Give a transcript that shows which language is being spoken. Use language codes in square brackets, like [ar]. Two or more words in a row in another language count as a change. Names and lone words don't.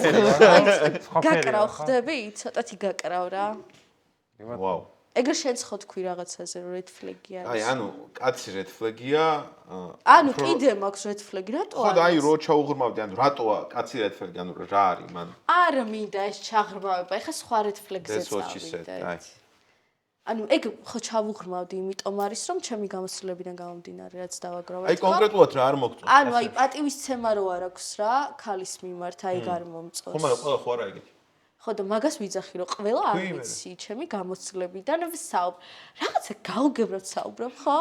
[ka] გაკრავ ხდები ცოტათი გაკრავ რა ვაუ ეგრე შენც ხო თქვი რაღაცაზე რომ [en] red flag-ი [ka] არის აი ანუ კაცი [en] red flag-ია [ka] ანუ კიდე მაქვს [en] red flag-ი [ka] რატო ხო და აი რო ჩაუღრმავდი ანუ რატოა კაცი [en] red flag-ი [ka] ანუ რა არის მან არა მინდა ეს ჩაღრმავება ეხა სხვა [en] red flag-ზე That's what she said, [ka] აი. ანუ ეგ ხო ჩავუღრმავდი იმიტომ არის რომ ჩემი გამოცდილებიდან გამომდინარე რაც დავაგროვე აი კონკრეტულად რა არ მოგწონს ანუ აი პატივისცემა რო არ აქვს რა ქალის მიმართ აი გარ მომწონს ხო მაგრამ ყველა ხო არა ეგეთი ხო და მაგას ვიძახი რომ ყველა არ ვიცი ჩემი გამოცდილებიდან რაღაცა გაუგებრად საუბრობ ხო